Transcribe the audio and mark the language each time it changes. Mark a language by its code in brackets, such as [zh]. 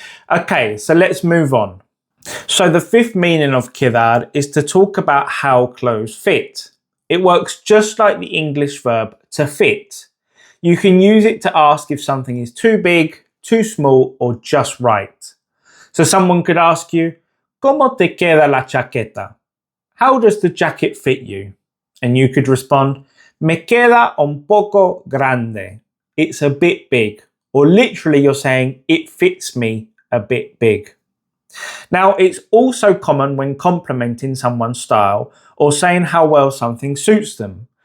[en] Okay, so let's move on. So the fifth meaning of quedar is to talk about how clothes fit. It works just like the English verb to fit. You can use it to ask if something is too big, too small, or just right. So someone could ask you, [es] ¿Cómo te queda la chaqueta? [en] How does the jacket fit you? And you could respond, [es] Me queda un poco grande. [en] It's a bit big. Or literally you're saying, it fits me a bit big. Now, it's also common when complimenting someone's style or saying how well something suits them.